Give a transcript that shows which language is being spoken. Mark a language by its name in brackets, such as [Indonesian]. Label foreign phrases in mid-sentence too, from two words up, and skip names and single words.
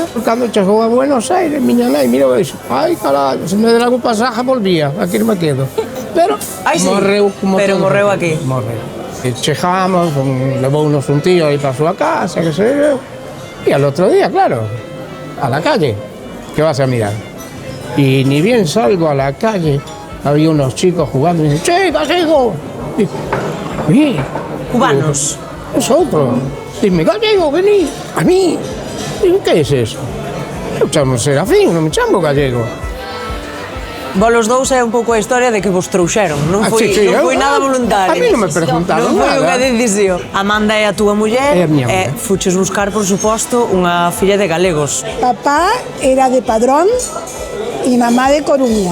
[Galician] Cando chegou a Buenos Aires, miña nai mirou e dixo: ai, carallo, se me der algún pasaje volvía, aquí non me quedo. Pero morreu como pero morreu aquí. Morreu. E chegamos, levounos un tío aí para a súa casa, que sei eu. E al outro día, claro, [Spanish] a la calle, que vas a mirar. Y ni bien salgo a la calle, había unos chicos jugando y dicen: ¡che, gallego! Y, Cubanos. Nosotros. Dime: gallego, vení, a mí. Digo: ¿qué es eso? [Galician] Eu chamo Serafín, non me chamo gallego. Vos dous é un pouco a historia de que vos trouxeron. Non foi nada voluntario. A mí non me preguntaron nada. Non foi unha nada. decisión. Amanda é a túa muller. É a miña muller. Fuches buscar, por suposto, unha filla de galegos. [Spanish] Papá era de Padrón y mamá de Coruña.